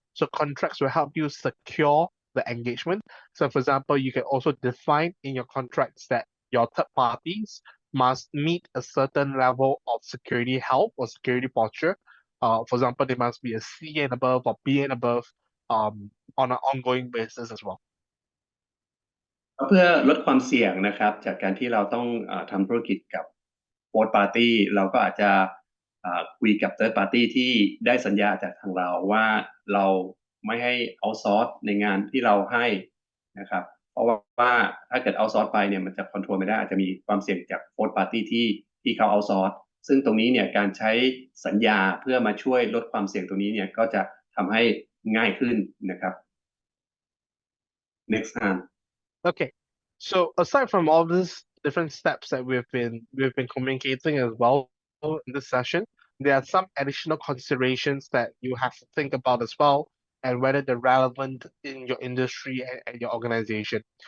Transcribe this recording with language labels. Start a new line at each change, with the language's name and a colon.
English: So contracts will help you secure the engagement. So for example, you can also define in your contracts that your third parties must meet a certain level of security health or security posture. For example, they must be a C and above or B and above on an ongoing basis as well.
Thai: เพื่อลดความเสี่ยงนะครับจากการที่เราต้องทำธุรกิจกับ fourth party เราก็อาจจะคุยกับ third party ที่ได้สัญญาจากทางเราว่าเราไม่ให้ outsource ในงานที่เราให้นะครับเพราะว่าถ้าเกิด outsource ไปเนี่ยมันจะ control ไม่ได้อาจจะมีความเสี่ยงจาก fourth party ที่เขา outsource ซึ่งตรงนี้เนี่ยการใช้สัญญาเพื่อมาช่วยลดความเสี่ยงตรงนี้เนี่ยก็จะทำให้ง่ายขึ้นนะครับ
English: next time Okay, so aside from all these different steps that we've been communicating as well in this session, there are some additional considerations that you have to think about as well, and whether they're relevant in your industry and your organization.